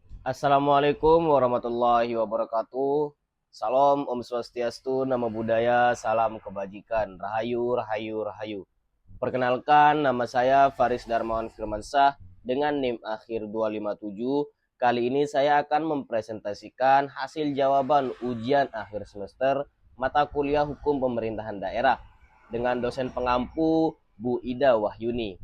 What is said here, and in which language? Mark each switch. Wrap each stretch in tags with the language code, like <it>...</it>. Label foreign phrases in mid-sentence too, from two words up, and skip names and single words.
<ar>السلام عليكم ورحمة الله وبركاته.</ar> <id>Salam</id> <ban>Om Swastiastu,</ban> <pi>Namo Buddhaya,</pi> <id>salam kebajikan. Rahayu, rahayu, rahayu. Perkenalkan, nama saya Faris Darmawan Firmansyah dengan NIM akhir 257. Kali ini saya akan mempresentasikan hasil jawaban ujian akhir semester mata kuliah Hukum Pemerintahan Daerah dengan dosen pengampu Bu Ida Wahyuni.</id>